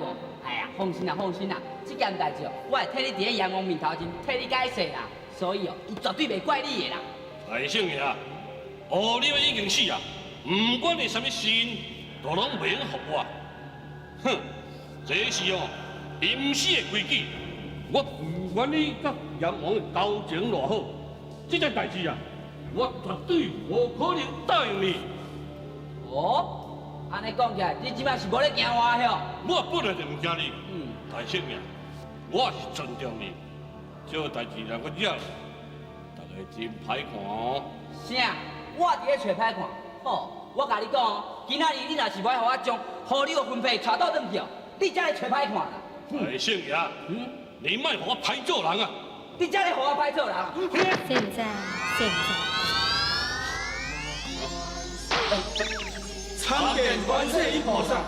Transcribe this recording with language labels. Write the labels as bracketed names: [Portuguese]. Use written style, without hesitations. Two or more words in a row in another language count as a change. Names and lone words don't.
[Min Nan Chinese] 哎呀，放心啦，放心啦，这件代志哦，我会替你伫咧阎王面头前替你解释啦，所以哦，伊绝对袂怪你的啦。大圣爷，乌鸟已经死啊，不管你什么事，都拢袂用服我。哼，这是哦阴死的规矩，我不管你甲阎王的交情偌好，这件代志啊，我绝对无可能答应你。哦，安尼讲起来，你即摆是无咧惊我哟？我本来就唔惊你，大圣爷，我也是尊重你。这代志若搁惹，大家真歹看哦。啥？我伫咧找歹看。好，我甲你讲哦，今仔日你若是要互我将狐狸的魂魄带倒转去哦，你才会找歹看啦。大圣爷，你莫互我歹做人啊！你才会互我歹做人。现在。参见观世音菩萨。